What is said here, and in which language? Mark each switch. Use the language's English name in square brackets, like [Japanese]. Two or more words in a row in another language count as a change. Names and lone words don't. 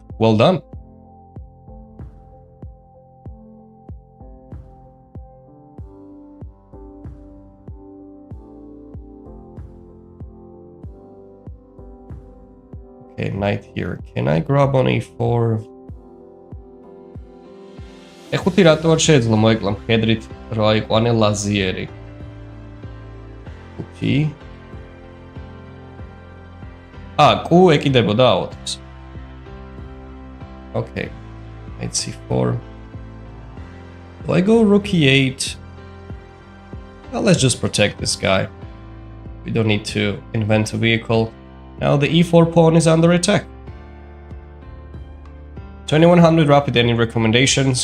[English] Well done. Okay, knight here. Can I grab on e4? [Georgian] ეხუთი რატო არ შეეძლო მოეკლა მხედრით რა აიყვანე ლაზიერი. ხუთი. კუ ეკიდებოდა 4-ს. [English] Okay. Knight c4. Do I go rook e8? Well, let's just protect this guy. We don't need to invent a vehicle. Now the e4 pawn is under attack. 2100 rapid, any recommendations?